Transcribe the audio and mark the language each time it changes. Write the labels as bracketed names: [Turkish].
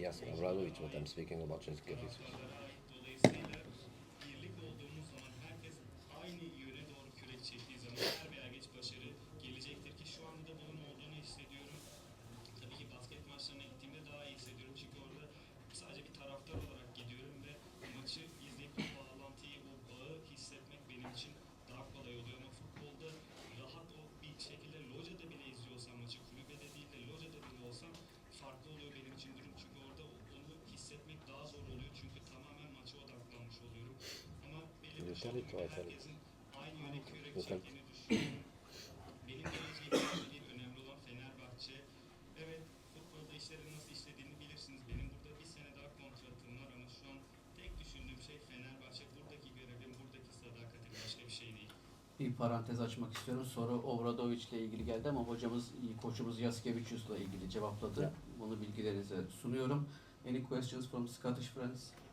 [English] Yes, Obradovic, but I'm speaking about Ceskevicius. [Turkish] taraftarlara ait. Dolayısıyla birlik olduğumuz zaman herkes aynı yöne doğru kürek çektiği zaman er veya geç başarı gelecektir ki şu anda da bunun olduğunu hissediyorum. Tabii ki basket maçlarına gittiğimde daha iyi hissediyorum çünkü orada sadece bir taraftar olarak gidiyorum ve maçı izleyip o bağlantıyı, o bağı hissetmek benim için daha kolay oluyor ama futbolda rahat o bir şekilde locada bile izliyorsam maçı, kulübede değil de locada bile olsam farklı oluyor benim için durum çünkü orada onu hissetmek daha zor oluyor çünkü tamamen maça odaklanmış oluyorum ama belli bir şekilde herkesin aynı yöne kürek çektiğini düşünüyorum. Benim geleceğimde değil, önemli olan Fenerbahçe. Evet, futbolda işlerin nasıl işlediğini bilirsiniz. Benim burada bir sene daha kontratım var ama şu an tek düşündüğüm şey Fenerbahçe. Buradaki görevim, buradaki sadakatim başka bir şey değil. Bir parantez açmak istiyorum. Soru Obradovic ile ilgili geldi ama koçumuz Jaskevicius'la ilgili cevapladı. [English] Yeah. [Turkish] Bunu bilgilerinize sunuyorum. [English] Any questions from Scottish friends?